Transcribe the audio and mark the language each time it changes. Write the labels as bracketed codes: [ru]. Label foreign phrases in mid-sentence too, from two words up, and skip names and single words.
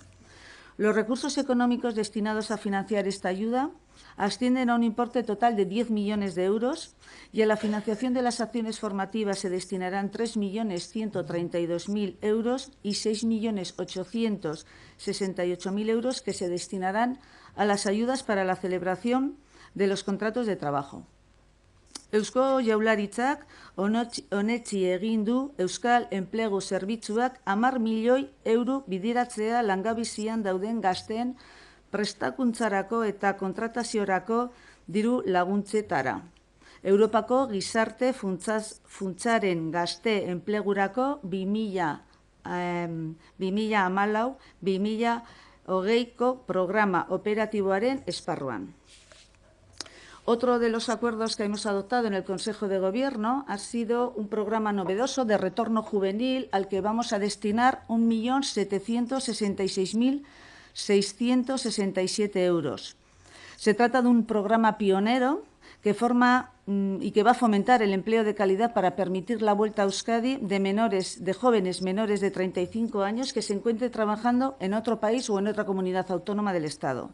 [es] Los recursos económicos destinados a financiar esta ayuda ascienden a un importe total de 10 millones de euros y a la financiación de las acciones formativas se destinarán 3.132.000 euros y 6.868.000 euros que se destinarán a las ayudas para la celebración de los contratos de trabajo. [eu] Eusko Jaurlaritzak onetsi egin du Euskal Enplegu Zerbitzuak 10 milioi euro bideratzea langabezian dauden gazteen prestakuntzarako eta kontrataziorako diru laguntzetara. Europako Gizarte Funtsaren gazte enplegurako 2014-2020ko programa operatiboaren esparruan. [es] Otro de los acuerdos que hemos adoptado en el Consejo de Gobierno ha sido un programa novedoso de retorno juvenil al que vamos a destinar 1.766.667 euros. Se trata de un programa pionero que forma y que va a fomentar el empleo de calidad para permitir la vuelta a Euskadi de jóvenes menores de 35 años que se encuentren trabajando en otro país o en otra comunidad autónoma del Estado.